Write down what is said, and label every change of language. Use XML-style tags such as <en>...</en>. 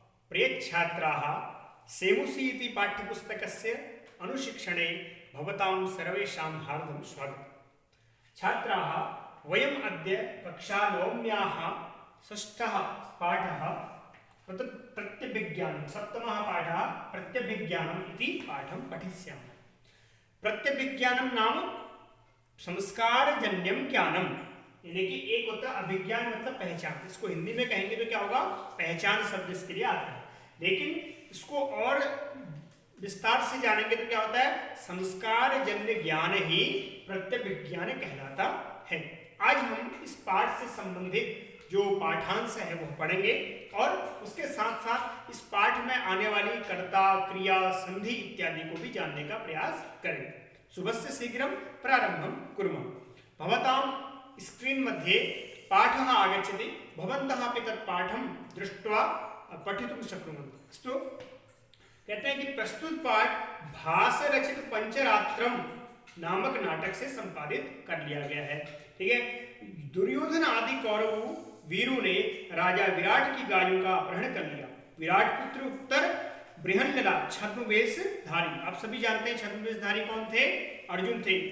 <sa>प्रियछात्राः, सेमुसि इति पाठ्यपुस्तकस्य अनुशिक्षणे भवतां सर्वेषां हार्दं स्वागतम्। छात्राः, वयम् अद्य कक्षा नवम्याः षष्ठः पाठः प्रत्यभिज्ञानं, सप्तमः पाठः प्रत्यभिज्ञानम् इति पाठं पठिष्यामः। प्रत्यभिज्ञानं नाम संस्कारजन्यं ज्ञानम,</sa> <hi>यानी कि एक होता है अभिज्ञान मतलब पहचान। इसको हिंदी में कहेंगे तो क्या होगा, पहचान शब्द इसके लिए आता है। लेकिन इसको और विस्तार से जानेंगे तो क्या होता है, संस्कार जन्य ज्ञान ही प्रत्यभिज्ञान कहलाता है। आज हम इस पाठ से संबंधित जो पाठांश है वो पढ़ेंगे और उसके साथ साथ इस पाठ में आने वाली कर्ता, क्रिया, संधि इत्यादि को भी जानने का प्रयास करेंगे।</hi> <sa>शुभस्य शीघ्रं प्रारंभं कुर्मः। भवतां स्क्रीन मध्ये पाठः आगच्छति, भवन्तः अपि तत् पाठं दृष्ट्वा पठितुं शक्नुवन्ति।</sa> <hi>अस्तु, कहते हैं कि प्रस्तुत पाठ भासरचित पंचरात्रम नामक नाटक से संपादित कर लिया गया है। ठीक है, दुर्योधन आदि कौरव वीरों ने राजा विराट की गायों का अपहरण कर लिया। विराट पुत्र उत्तर बृहन्नला छद्मवेशधारी, आप सभी जानते हैं छद्मवेशधारी कौन थे, अर्जुन थे।</hi>